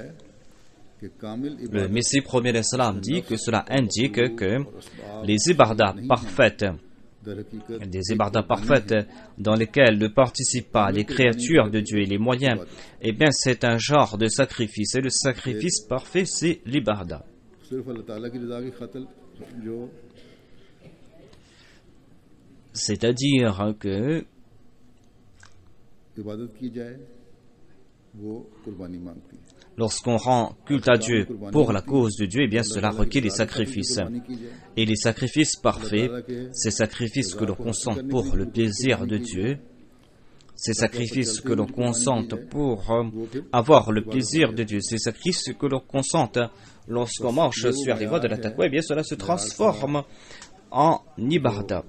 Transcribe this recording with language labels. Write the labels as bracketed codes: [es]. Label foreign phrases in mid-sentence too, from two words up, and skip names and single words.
[fr] Le Messie premier d'Islam dit que cela indique que les ibardas parfaites, des ibardas parfaites dans lesquelles ne participent pas les créatures de Dieu et les moyens, eh bien c'est un genre de sacrifice. Et le sacrifice parfait, c'est l'ibarda. C'est-à-dire que [ur] عبادت کی جائے وہ قربانی مانگتی ہے [fr] lorsqu'on rend culte à Dieu pour la cause de Dieu, eh bien cela requiert des sacrifices. Et les sacrifices parfaits, ces sacrifices que l'on consente pour le plaisir de Dieu, ces sacrifices que l'on consente pour avoir le plaisir de Dieu, ces sacrifices que l'on consente lorsqu'on marche sur les voies de la taqwa, eh bien cela se transforme en ibadah.